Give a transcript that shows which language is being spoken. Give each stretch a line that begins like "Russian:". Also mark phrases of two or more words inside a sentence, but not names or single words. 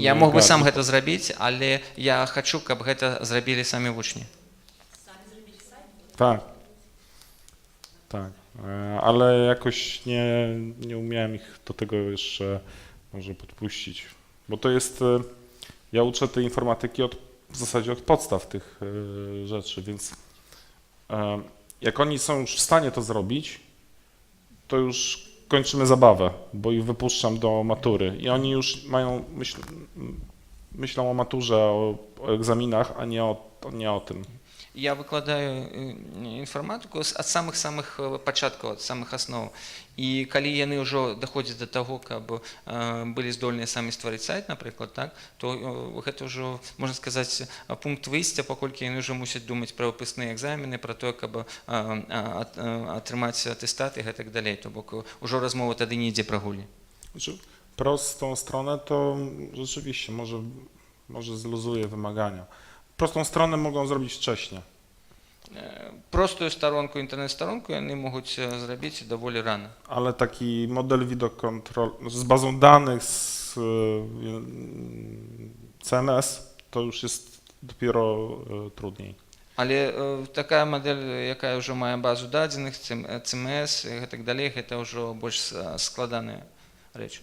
Belarusian: Я
Polish: nie
Belarusian: мог бы
Polish: ogarną.
Belarusian: сам гэта зрабіць, але я хачу, каб гэта зрабілі самі вучні.
Polish: Tak, tak, ale jakoś nie umiałem ich do tego jeszcze może podpuścić, bo to jest, ja uczę tej informatyki w zasadzie od podstaw tych rzeczy, więc jak oni są już w stanie to zrobić, to już kończymy zabawę, bo ich wypuszczam do matury i oni już mają, myślą o maturze, o egzaminach, a nie o tym.
Belarusian: Я выкладаю інфарматыку ад самых-самых пачаткаў, ад самых асноў. І калі яны ўжо даходзяць да таго, каб былі здольныя самі стварыць сайт, напрыклад, так, то гэта ўжо, можна сказаць, пункт выйсця, паколькі яны ўжо мусяць думаць пра выпускныя экзамены, пра тое, каб атрымаць атэстат і гэтак далей. То бок ужо размова тады не ідзе пра гульні.
Polish: Znaczy, prostą stronę to rzeczywiście może zluzuje wymagania. Prostą stronę mogą zrobić wcześniej.
Belarusian: Простую сторонку, інтернет-сторонку яны могуць зрабіць даволі рана.
Polish: Ale taki model widok z bazą danych, z CMS, to już jest dopiero trudniej.
Belarusian: Але такая мадэль, якая ўжо мае базу дадзеных, CMS і гэтак далей, гэта ўжо больш складаная рэч.